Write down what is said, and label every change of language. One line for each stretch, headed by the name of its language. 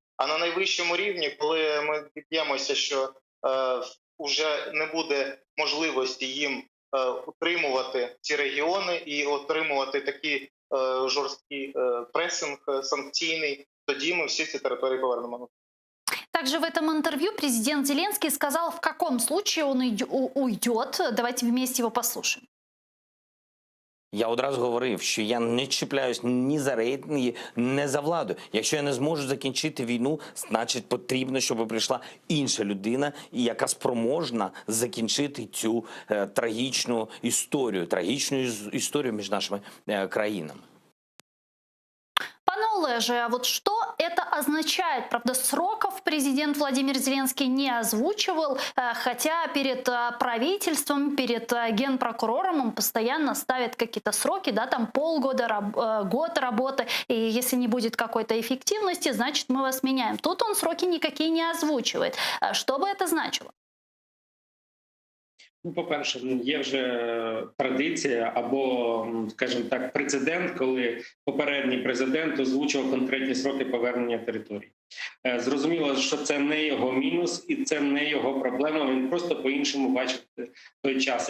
Ukrainian: А на найвищому рівні, коли ми б'ємося, що вже не буде можливості їм утримувати ці регіони і отримувати такий жорсткий пресинг санкційний, тоді ми всі ці території повернемо.
Russian: Также в этом интервью президент Зеленский сказал, в каком случае он уйдет. Давайте вместе его послушаем.
Ukrainian: Я одразу говорив, що я не чіпляюсь ні за рейтинги, ні за владу. Якщо я не зможу закінчити війну, значить потрібно, щоб прийшла інша людина, яка спроможна закінчити цю трагічну історію між нашими країнами. Пане Олеже,
Russian: а вот что это означает? Правда, сроков президент Владимир Зеленский не озвучивал, хотя перед правительством, перед генпрокурором он постоянно ставит какие-то сроки, да, там полгода, год работы, и если не будет какой-то эффективности, значит мы вас меняем. Тут он сроки никакие не озвучивает. Что бы это значило?
Ukrainian: По-перше, є вже традиція або, скажімо так, прецедент, коли попередній президент озвучував конкретні сроки повернення територій. Зрозуміло, що це не його мінус і це не його проблема, він просто по-іншому бачив той час.